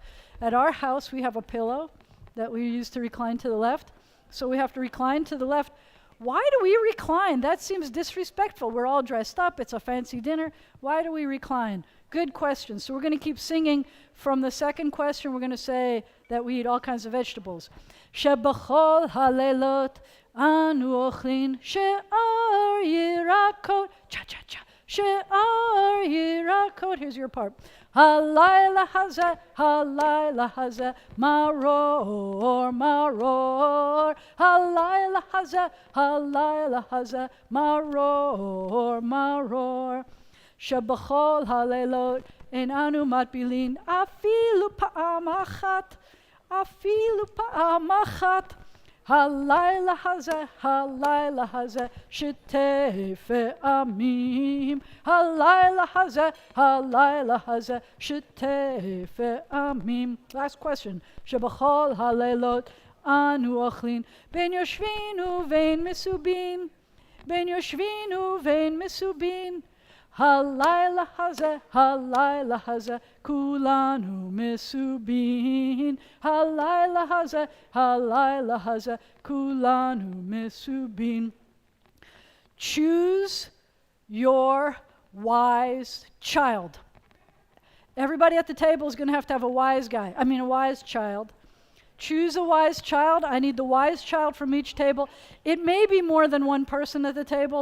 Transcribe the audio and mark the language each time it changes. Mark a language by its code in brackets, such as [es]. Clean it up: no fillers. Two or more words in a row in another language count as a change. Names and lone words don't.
[en] At our house, we have a pillow that we use to recline to the left. So we have to recline to the left. Why do we recline? That seems disrespectful. We're all dressed up. It's a fancy dinner. Why do we recline? Good question. So we're going to keep singing from the second question. We're going to say that we eat all kinds of vegetables. [he] שבכל הלילות אנו אוכלין שאר ירקות צ'ה-צ'ה-צ'ה שאר ירקות. [en] Here's your part. [he] הלילה הזה מרור מרור הלילה הזה מרור מרור שבכל הלילות אין אנו מטבילין אפילו פעם אחת הלילה הזה שתי פעמים הלילה הזה שתי פעמים. [en] Last question. [he] שבכל הלילות אנו אוכלין בין יושבין ובין מסובין הלילה הזה כולנו מסובין הלילה הזה כולנו מסובין. [en] Choose your wise child. Everybody at the table is going to have a wise child. Choose a wise child. I need the wise child from each table. It may be more than one person at the table.